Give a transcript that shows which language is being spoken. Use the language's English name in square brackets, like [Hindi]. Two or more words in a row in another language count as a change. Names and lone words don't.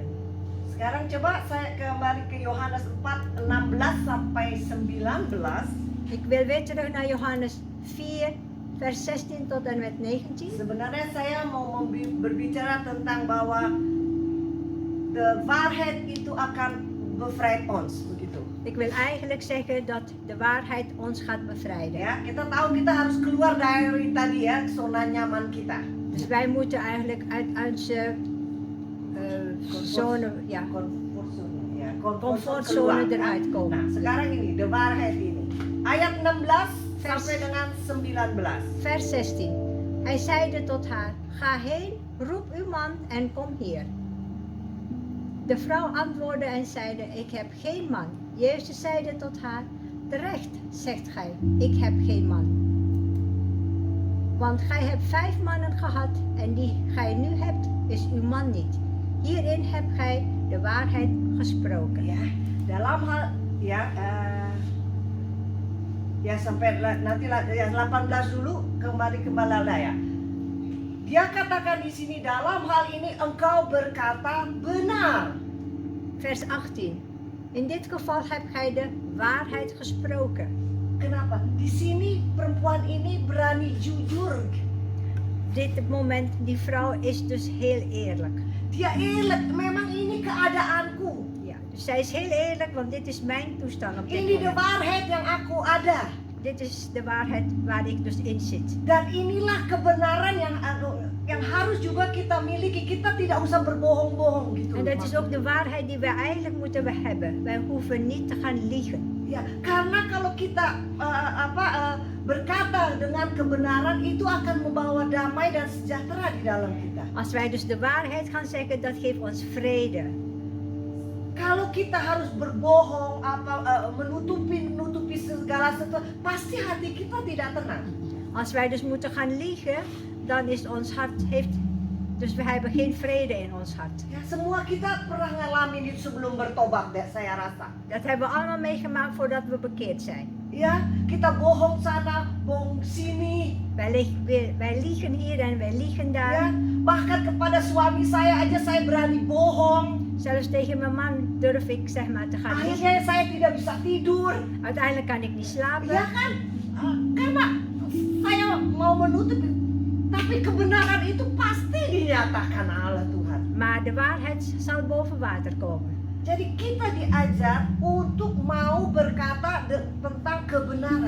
[Indonesian] Sekarang coba saya kembali ke Yohanes 4, 16 sampai 19. [Dutch] Ik wil weer terug naar Johannes 4, vers 16 tot en met 19. [Indonesian] Sebenarnya saya mau berbicara tentang bahwa [Dutch] de waarheid [Indonesian] itu akan [Dutch] bevrijd ons, [Indonesian] begitu. [Dutch] Ik wil eigenlijk zeggen dat de waarheid ons gaat bevrijden. [Indonesian] Ya, kita tahu kita harus keluar dari tadi ya, zona nyaman kita. [Dutch] Dus wij moeten eigenlijk uit onze zone, ja, [Indonesian] Comfortzone, ya, [Dutch] comfortzone [Indonesian] keluar. [Dutch] eruit [Indonesian] Nah, [Dutch] komen. [Indonesian] sekarang ini, [Dutch] de waarheid [Indonesian] ini. Ayat 16 sampai dengan 19. [Dutch] Vers 16. Hij zeide tot haar, ga heen, roep uw man en kom hier. De vrouw antwoordde en zeide, ik heb geen man. Jezus zeide tot haar, terecht zegt gij, ik heb geen man. Want gij hebt 5 mannen gehad en die gij nu hebt, is uw man niet. Hierin hebt gij de waarheid gesproken. [Indonesian] Ya, dalam hal ya ya sampai nanti ya 18 dulu kembali ke Balada ya. Dia katakan di sini dalam hal ini engkau berkata benar. [Dutch] Vers 18. In dit geval hebt gij de waarheid gesproken. [Indonesian] Kenapa? Di sini perempuan ini berani jujur. [Dutch] Dit moment, die vrouw is dus heel eerlijk. [Indonesian] Dia eerlijk, memang ini keadaanku. [Dutch] Ja, dus zij is heel eerlijk, want dit is mijn toestand op dit [Indonesian] Ini de [Dutch] moment. [Indonesian] waarheid yang aku ada. [Dutch] Dit is de waarheid waar ik dus in zit. [Indonesian] Dan inilah kebenaran yang harus juga kita miliki. Kita tidak usah berbohong-bohong gitu. [Dutch] En dat is ook de waarheid die wij eigenlijk moeten hebben. Wij hoeven niet te gaan liegen. [Indonesian] Ya, karena kalau kita berkata dengan kebenaran itu akan membawa damai dan sejahtera di dalam kita. [Dutch] Als wij dus de waarheid gaan zeggen, dat geeft ons vrede. [Indonesian] Kalau kita harus berbohong, menutupi segala sesuatu, pasti hati kita tidak tenang. [Dutch] Als wij dus moeten gaan liegen, dan is ons hart dus we hebben geen vrede in ons hart. [Indonesian] Ya, semua kita pernah ngalamin itu sebelum bertobat, saya rasa. [Dutch] Dat hebben we allemaal meegemaakt voordat we bekeerd zijn. [Indonesian] Ya, kita bohong sana, bohong sini. [Dutch] Wij liegen hier en wij liegen daar. [Indonesian] Ya, bahkan kepada suami saya aja saya berani bohong. [Dutch] Zelfs tegen mijn man durf ik zeg maar te gaan liegen. [Indonesian] Akhirnya saya tidak bisa tidur. [Dutch] Uiteindelijk kan ik niet slapen. [Indonesian] Ya kan? Karena saya mau menutupi. Tapi kebenaran itu pasti dinyatakan oleh Tuhan. [Dutch] Maar de waarheid zal boven water komen. [Indonesian] Jadi kita diajar untuk mau berkata tentang kebenaran.